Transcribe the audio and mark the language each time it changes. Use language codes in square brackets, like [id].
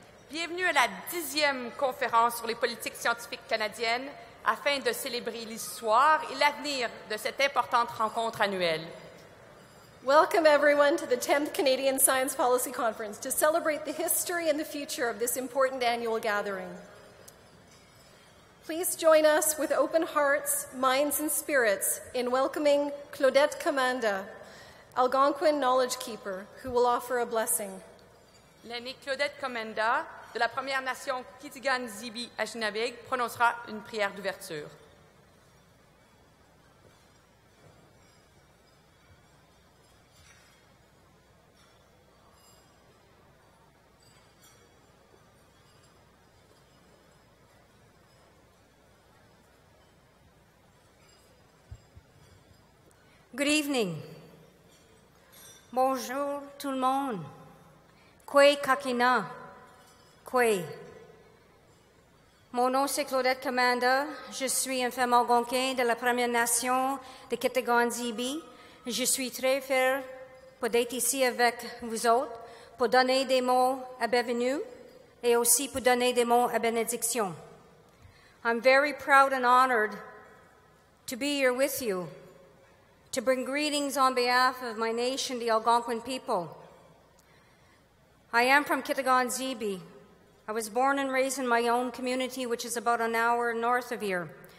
[fr] Bienvenue à la 10e conférence sur les politiques scientifiques canadiennes afin de célébrer l'histoire et l'avenir de cette importante rencontre annuelle. [en] Welcome everyone to the 10th Canadian Science Policy Conference to celebrate the history and the future of this important annual gathering. Please join us with open hearts, minds, and spirits in welcoming Claudette Commanda, Algonquin Knowledge Keeper, who will offer a blessing. [fr] L'aînée Claudette Commanda de la Première Nation Kitigan-Zibi Ashinabeg prononcera une prière d'ouverture. [en] Good evening. [fr] Bonjour tout le monde. [alq] Kwe kakina. Kwe. [fr] Mon nom c'est Claudette Commanda. Je suis une femme algonquine de la Première Nation de Kitigan-Zibi. Je suis très fière d'être ici avec vous autres pour donner des mots à bienvenue et aussi pour donner des mots à bénédiction. [en] I'm very proud and honored to be here with you, to bring greetings on behalf of my nation, the Algonquin people. I am from Kitigan-Zibi. I was born and raised in my own community, which is about an hour north of here.